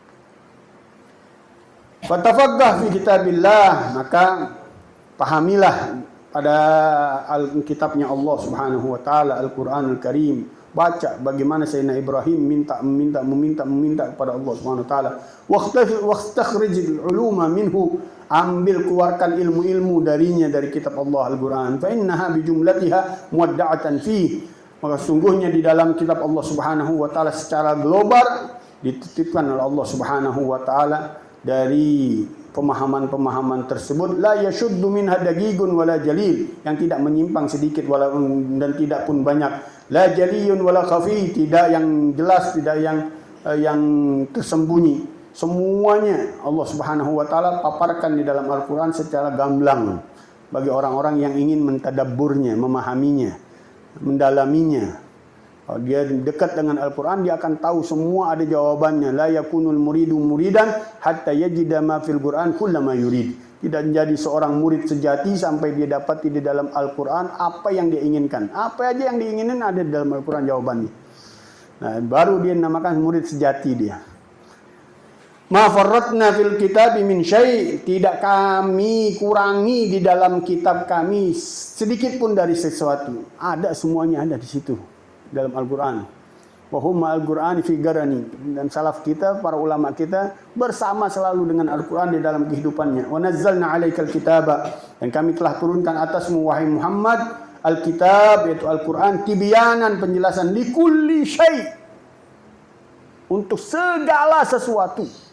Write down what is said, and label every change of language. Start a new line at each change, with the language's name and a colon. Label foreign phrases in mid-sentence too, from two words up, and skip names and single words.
Arabic: فتفقه في كتاب الله,
Indonesian: maka pahamilah pada kitabnya Allah
Arabic: سبحانه وتعالى, القرآن الكريم.
Indonesian: Baca bagaimana Sayyidina Ibrahim meminta kepada Allah
Arabic: سبحانه وتعالى. واستخرج العلوم منه,
Indonesian: ambil keluarkan ilmu-ilmu darinya, dari kitab Allah Al-Qur'an.
Arabic: فإنها بجملتها مودعة في,
Indonesian: maka sungguhnya di dalam kitab Allah
Arabic: سبحانه وتعالى
Indonesian: secara global dititipkan oleh Allah
Arabic: سبحانه وتعالى
Indonesian: dari pemahaman-pemahaman tersebut,
Arabic: لا يشذ منها دقيق ولا جليل,
Indonesian: yang tidak menyimpang sedikit dan tidak pun banyak.
Arabic: لا جلي ولا خفي,
Indonesian: tidak yang jelas, tidak yang tersembunyi. Semuanya Allah
Arabic: سبحانه وتعالى
Indonesian: paparkan di dalam Al-Qur'an secara gamblang bagi orang-orang yang ingin mentadabburnya, memahaminya, mendalaminya. Kalau dia dekat dengan Al-Qur'an, dia akan tahu semua ada jawabannya.
Arabic: لا يكون المريد مريدا حتى يجد ما في القرآن كلما يريد.
Indonesian: Tidak menjadi seorang murid sejati sampai dia dapati di dalam Al-Qur'an apa yang dia inginkan. Apa aja yang diinginkan ada di dalam Al-Qur'an jawabannya. Nah, baru dia namakan murid sejati dia.
Arabic: ما فرطنا في الكتاب من شيء',
Indonesian: tidak kami kurangi di dalam kitab kami sedikit pun dari sesuatu. Ada, semuanya ada di situ. dalam Al-Quran. Wa hum al-Qur'ani fi garani, dan salaf kita, para ulama kita bersama selalu dengan Al-Qur'an di dalam kehidupannya.
Arabic: ونزلنا عليك الكتاب,
Indonesian: dan kami telah turunkan atasmu wahai Muhammad al-kitab, yaitu Al-Qur'an, tibyanan, penjelasan,
Arabic: لكل شيء',
Indonesian: untuk segala sesuatu.